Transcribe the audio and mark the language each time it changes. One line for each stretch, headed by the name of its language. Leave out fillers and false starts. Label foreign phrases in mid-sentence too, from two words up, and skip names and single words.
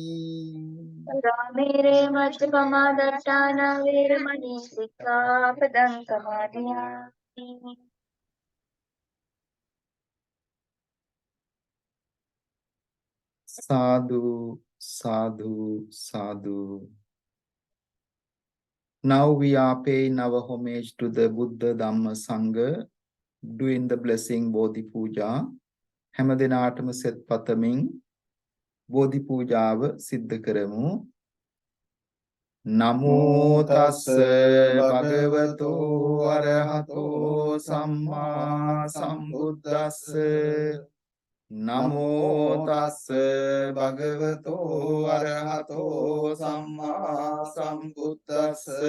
Pali: Rāmere majjapamādattāna vīramani sikkhapadang samadhiyāmi. Sadhu, sadhu, sadhu.
English: Now we are paying our homage to the Buddha Dhamma Sangha, doing the blessing Bodhi Pooja.
Sinhala: හැම දිනාටම සෙත් පතමින් Bodhi පූජාව සිද්ධ කරමු.
Pali: නමෝ තස්ස භගවතු අරහතෝ සම්මා සම්බුද්දස්ස. නමෝ තස්ස භගවතු අරහතෝ සම්මා සම්බුද්දස්ස.